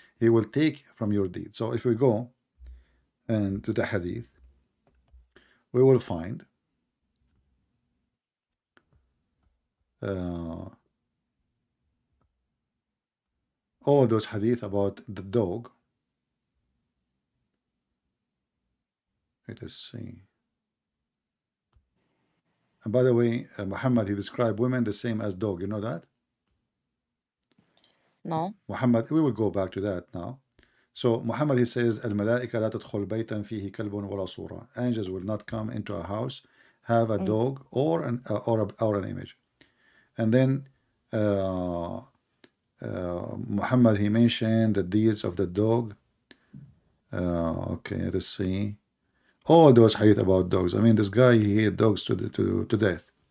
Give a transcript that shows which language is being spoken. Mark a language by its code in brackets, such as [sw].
[en] He will take from your deed. So if we go and to the hadith, we will find all those hadith about the dog. Let us see. And by the way, Muhammad, he described women the same as dog. You know that? no. Muhammad, we will go back to that now. So Muhammad, he says, [ar] الملائكة لا تدخل بيتا فيه كلب ولا صورة. [en] Angels will not come into a house, have a dog or an image. And then Muhammad, he mentioned the deeds of the dog. Okay, let's see. All those hadith about dogs. I mean, this guy, he hated dogs to death.